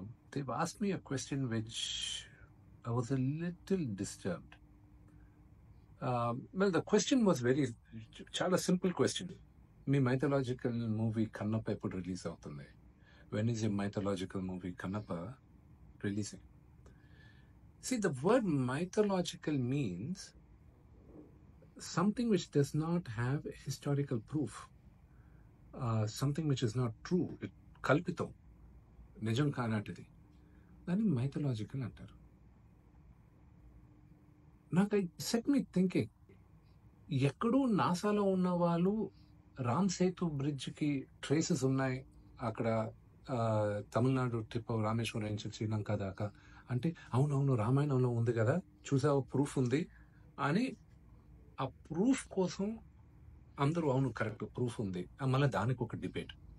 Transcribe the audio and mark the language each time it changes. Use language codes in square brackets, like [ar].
[en] They've asked me a question which I was a little disturbed. Well, the question was [te] చాలా [en] Simple question. [te] మీ mythological movie Kannappa ఎప్పుడు release అవుతుంది? [en] When is your mythological movie Kannappa releasing? See, the word mythological means something which does not have historical proof, something which is not true. [te] కల్పితం, నిజం కానాటిది, దాన్ని mythological అంటారు. నాకు set మీ thinking, ఎక్కడో నాసాలో ఉన్న వాళ్ళు రామ్ సేతు బ్రిడ్జ్కి ట్రేసెస్ ఉన్నాయి అక్కడ తమిళనాడు ట్రిప్ రామేశ్వరం నుంచి శ్రీలంక దాకా అంటే అవునవును రామాయణంలో ఉంది కదా, చూసావు ప్రూఫ్ ఉంది అని ఆ ప్రూఫ్ కోసం అందరూ అవును కరెక్ట్ ప్రూఫ్ ఉంది, మళ్ళీ దానికి ఒక డిబేట్.